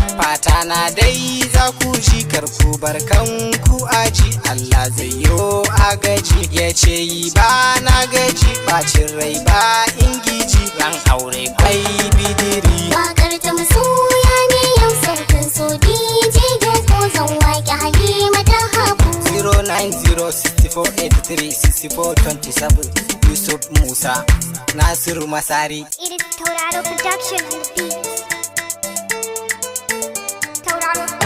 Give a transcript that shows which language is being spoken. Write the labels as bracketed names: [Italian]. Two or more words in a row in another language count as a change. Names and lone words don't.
[Hausa] Fata na dai za ku ji, kar ku bar kanku aji. Allah zai yo agaji. Ya ce yi ba na gaji, bacin rai ba ingiji. Ran aure kwai bidiri. Waƙar ta masoya ne yau, sautin so D J Doko, zan waƙe Halima ta Habu. Zero nine zero six four eight three six four twenty seven. Yusuf Musa, Nasiru Masari. [English] It is Tauraro Production on the beat. Tauraro.